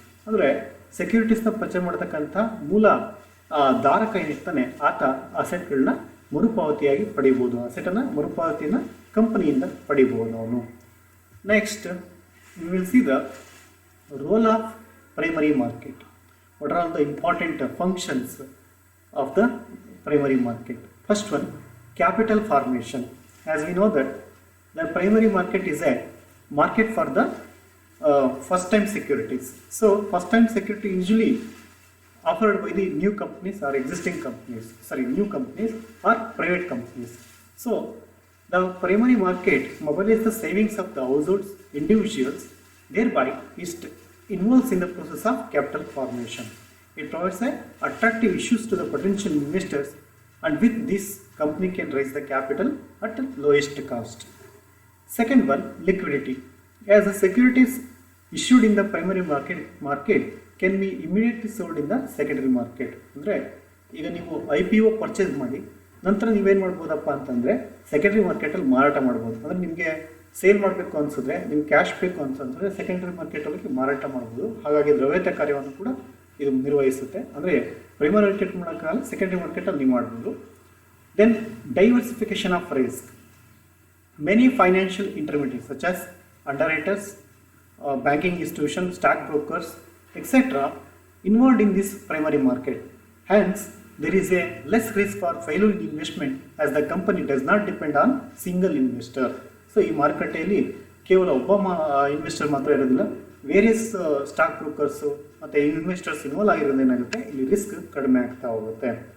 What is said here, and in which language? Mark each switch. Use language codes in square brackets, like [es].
[kn] ಅಂದರೆ ಸೆಕ್ಯೂರಿಟೀಸ್ನ ಪರ್ಚೇಸ್ ಮಾಡತಕ್ಕಂಥ ಮೂಲ ಧಾರಕ ಏನಿರ್ತಾನೆ ಆತ ಅಸೆಟ್ಗಳನ್ನ ಮರುಪಾವತಿಯಾಗಿ ಪಡಿಬೋದು. ಅಸೆಟನ್ನು ಮರುಪಾವತಿಯನ್ನು ಕಂಪನಿಯಿಂದ ಪಡಿಬೋದು ಅವನು. [en] Next we will see the role of primary market. What are all the important functions of the primary market? First one, capital formation. As we know that the primary market is a market for the first time securities. So first time security usually offered by the new companies or new companies or private companies. So the primary market mobilizes the savings of the households, individuals, thereby it involves in the process of capital formation. It provides attractive issues to the potential investors, and with this company can raise the capital at the lowest cost. Second one, liquidity. As the securities issued in the primary market can be immediately sold in the secondary market. [kn] ಅಂದರೆ ಈಗ ನೀವು IPO purchase ಮಾಡಿ ನಂತರ ನೀವೇನು ಮಾಡ್ಬೋದಪ್ಪ ಅಂತಂದರೆ secondary ಮಾರ್ಕೆಟಲ್ಲಿ ಮಾರಾಟ ಮಾಡ್ಬೋದು. ಅಂದರೆ ನಿಮಗೆ ಸೇಲ್ ಮಾಡಬೇಕು ಅನ್ಸಿದ್ರೆ, ನಿಮ್ಗೆ ಕ್ಯಾಶ್ ಬೇಕು ಅಂತಂದರೆ ಸೆಕೆಂಡರಿ ಮಾರ್ಕೆಟಲ್ಲಿ ಮಾರಾಟ ಮಾಡ್ಬೋದು. ಹಾಗಾಗಿ ದ್ರವ್ಯತೆ ಕಾರ್ಯವನ್ನು ಕೂಡ ಇದು ನಿರ್ವಹಿಸುತ್ತೆ. ಅಂದರೆ ಪ್ರೈಮರಿ ಮಾರ್ಕೆಟ್ ಮಾಡೋಕ್ಕಾಗಲ್ಲ, ಸೆಕೆಂಡರಿ ಮಾರ್ಕೆಟಲ್ಲಿ ನೀವು ಮಾಡ್ಬೋದು. [en] Then diversification of risk. Many financial intermediaries such as underwriters, banking institutions, stock brokers, etc. involved in this primary market. Hence, there is a less risk for failure in investment as the company does not depend on single investor. [kn] So, ಈ ಮಾರುಕಟ್ಟೆಯಲ್ಲಿ ಕೇವಲ ಒಬ್ಬ investor ಮಾತ್ರ ಇರೋದಿಲ್ಲ, various stock ಬ್ರೋಕರ್ಸು ಮತ್ತು investors involve ಆಗಿರೋದು ಏನಾಗುತ್ತೆ, ಇಲ್ಲಿ ರಿಸ್ಕ್ ಕಡಿಮೆ ಆಗ್ತಾ ಹೋಗುತ್ತೆ.